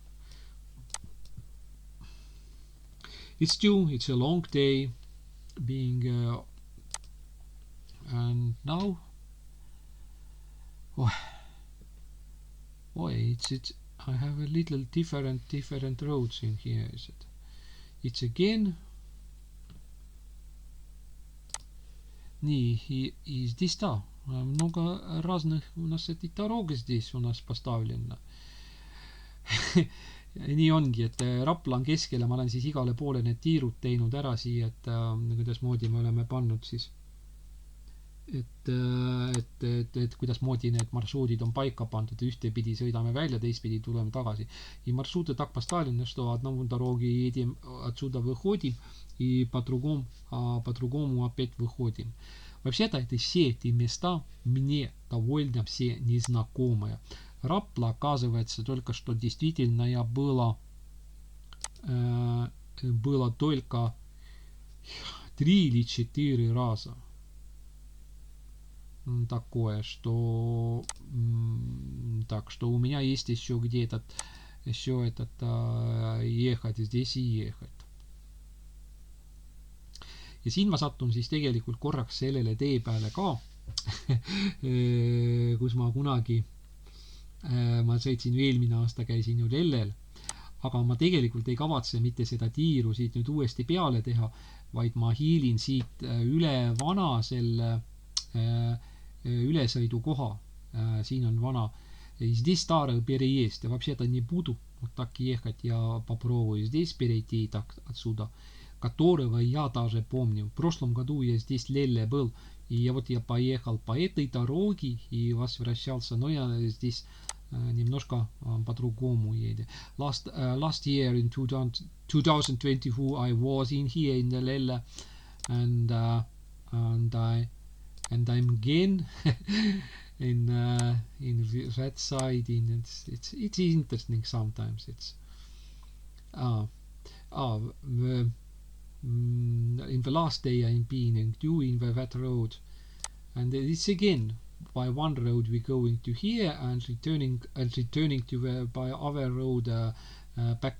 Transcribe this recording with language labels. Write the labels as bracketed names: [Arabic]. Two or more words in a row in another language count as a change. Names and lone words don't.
[English] It's due, it's a long day being and now it's I have a little different roads in here. It's again [Russian] и здесь много разных у нас эти дороги здесь у нас поставлено. [Estonian] Nii ongi, et Rapla on keskel ja ma olen siis igale poole need tiirud teinud ära siia, et kuidasmoodi me oleme pannud siis, et kuidasmoodi need marsruudid on paika pandud, ühtepidi sõidame välja, teistpidi tuleme tagasi. [Russian] И маршруты так поставлены, что одному дороги едем, отсюда выходим, и по-другому опять выходим. Вообще-то это все эти места мне довольно все незнакомые. Rapla, оказывается, только что действительно было только 3 или 4 раза. Такое, что так что у меня есть еще где ехать, здесь и ехать. [Estonian] Ja siin ma sattun siis tegelikult korraks sellele tee peale ka, kus ma kunagi ma sõitsin eelmine aasta, käisin ju Lellel, aga ma tegelikult ei kavatse mitte seda tiiru siit nüüd uuesti peale teha, vaid ma hiilin siit üle vana selle ülesõidukoha. Siin on vana. [Russian] Здесь старый переезд. Вообще-то не буду вот так ехать. Я попробую здесь перейти так отсюда, которого я даже помню. В прошлом году я здесь Лелле был, и вот я поехал по этой дороге и возвращался, но я здесь немножко по-другому едет. [English] Last year in 2022 I was in here in the Lelle, and I'm again in that side. It's interesting sometimes. It's in the last day I'm being doing that road, and it's again by one road we're going to here and returning to the by other road back.